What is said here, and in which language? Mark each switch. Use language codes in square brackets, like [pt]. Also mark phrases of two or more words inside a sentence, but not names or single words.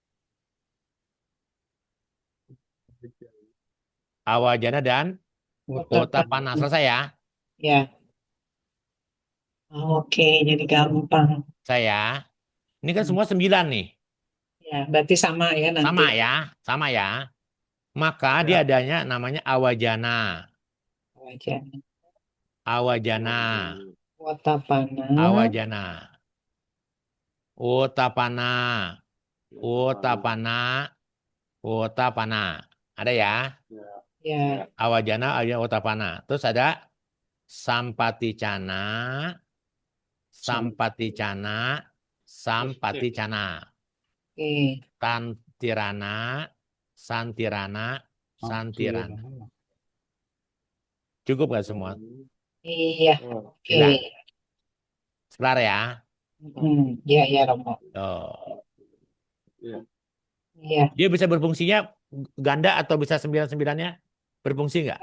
[id] Awajana dan Utapana. Selesai ya. Ya. Oke, jadi gampang. Saya. Ini kan semua 9 nih. Ya, berarti sama ya nanti. Sama ya. Sama ya. Maka dia adanya namanya Awajana. Wajana. Awajana. Watapana. [pi] Awajana. Utapana. Utapana. Utapana. [id] Ada ya? Ya. [pi] Awajana, Awajana, Utapana. [id] Terus ada [pi] Sampaticana. Sampaticana. [id] Sampaticana. Oke. [pi] Tantirana. Santirana. [id] Santirana. Cukup nggak semua? Iya. Oke. Gila. Sebentar ya. Ya, ya, Romo. Tuh. Iya. Dia bisa berfungsinya ganda atau bisa 9-9-nya? Berfungsi nggak?